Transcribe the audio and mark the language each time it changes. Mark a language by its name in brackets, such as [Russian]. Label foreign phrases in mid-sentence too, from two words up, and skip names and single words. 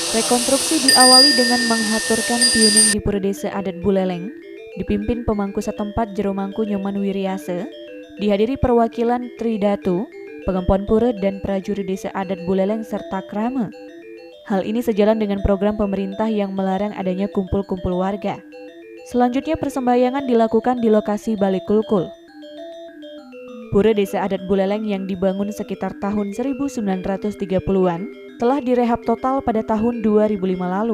[Indonesian] Rekonstruksi diawali dengan menghaturkan piuning di Pura Desa Adat Buleleng, dipimpin pemangku setempat Jero Mangku Nyoman Wiriase, dihadiri perwakilan Tridatu, Pengempon Pura dan prajurit Desa Adat Buleleng serta Krama. Hal ini sejalan dengan program pemerintah yang melarang adanya kumpul-kumpul warga. Selanjutnya persembahyangan dilakukan di lokasi Balik Kulkul. Pura Desa Adat Buleleng yang dibangun sekitar tahun 1930-an telah direhab total pada tahun 2005 lalu.